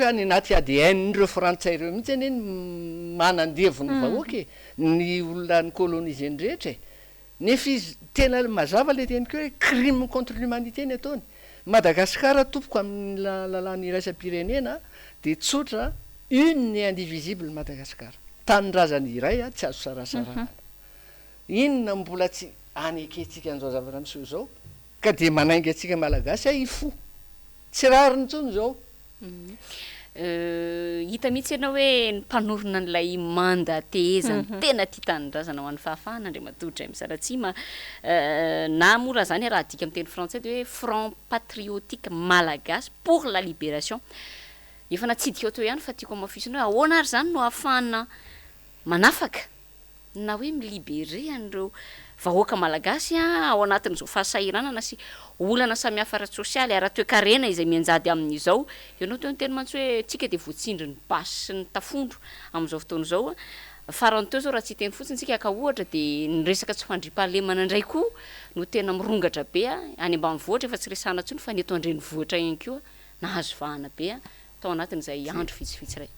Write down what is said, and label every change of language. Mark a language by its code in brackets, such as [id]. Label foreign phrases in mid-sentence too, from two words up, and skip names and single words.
[mg] hoe any anaty ADN-ndreo frantsay ireo mihitsy anie ny manandevo ny vahoaky ny olona ny coloniser rehetra nefa izy tena mazava le teny keo hoe [fr] crime contre l'humanité [mg] ny ataony Madagasikara tompoko amin'ny lalàna iraisam-pirenena de tsotra [fr] une et indivisible [mg] Madagasikara tanindrazany iray a tsy azo sarasarana inona mbola tsy aneketsika an'izao zavatra miseho zao ka de manainga atsika malagasy a ifo tsy rariny ntsony zao hita mihitsy ianao hoe ny mpanorona n'ilay manda tehezany tena tia tanindrazana ho an'ny fahafahana andriamatotra misaratsima na mora zany raha dika amin'ny teny français de hoe [fr] front patriotique malagasy pour la libération [mg] efa natsidika oto ihany fa tiako amafisina hoe ahoana ary zany no ahafahana manafaka na hoe milibere an'ireo vahoaka malagasy a ao anatin'izao fahasahiranana sy olana samihafa ara-tsosialy ara-toekarena izay mianjady amin'izao ianao teo ny teny mantsy hoe tsika de voatsindry ny basy sy ny tafondro amin'izao fotoana zao farany teo zao raha tsy teny fotsiny tsika ka ohatra de ny resaka tsy fandripahalemana indray koa no tena mirongatra be a any ambanivohitra efa tsy resana ntsony fa ny eto andrenivohitra ihany koa nahazo vahana be a tao anatin'izay andro vitsivitsy ray